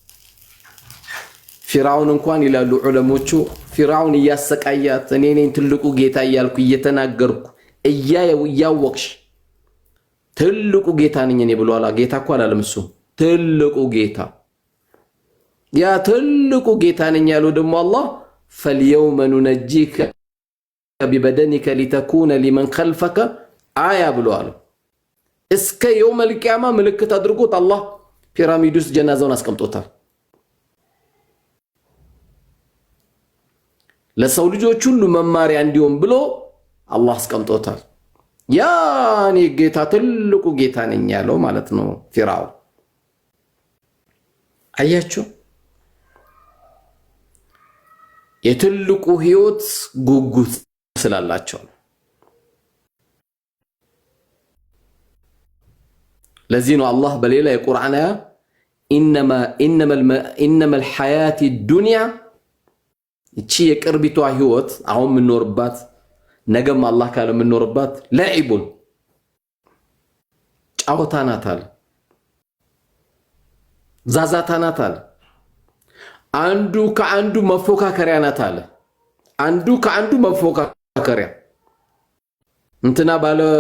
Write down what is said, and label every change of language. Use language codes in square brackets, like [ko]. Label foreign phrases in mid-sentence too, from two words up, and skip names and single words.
[am] ፊራውን እንኳን ይላሉ ዑለሞቹ ፊራውን እያሰቃያት እኔ ነኝ ትልቁ ጌታ እያልኩ እየተናገርኩ እያወቅሽ ትልቁ ጌታ ነኝ እኔ ብሏላ። ጌታ እኮ አላለም እሱ ትልቁ ጌታ። ያ ትልቁ ጌታ ነኝ ያለው ደግሞ አላህ [ar] فاليوم ننجيك ببدنك لتكون لمن خلفك آية [am] ብሏል። እስከ [ar] يوم القيامة [am] ምልክት አድርጎት አላህ ፒራሚድ ውስጥ ጀናዛውን አስቀምጦታል። ለሰው ልጆች ሁሉ መማሪያ እንዲሆን ብሎ አላህ አስቀምጦታል። ያኔ ጌታ ትልቁ ጌታ ነኝ ያለው ማለት ነው ፊራውን። አያችሁ የትልቁ ህይወት ጉጉት ስላላቸው። ለዚህ ነው አላህ በሌላ የቁርአን አያ [ar] إنما الحياة الدنيا [am] እቺ የቅርቢቷ ህይወት አሁን ምንኖርባት ነገም አላህ ካለ ምንኖርባት ለዒቡን ጫወታ ናት አለ፣ ዛዛታ ናት አለ፣ አንዱ ከአንዱ መፎካከሪያ ናት አለ። አንዱ ከአንዱ መፎካከሪያ እንትና ባለ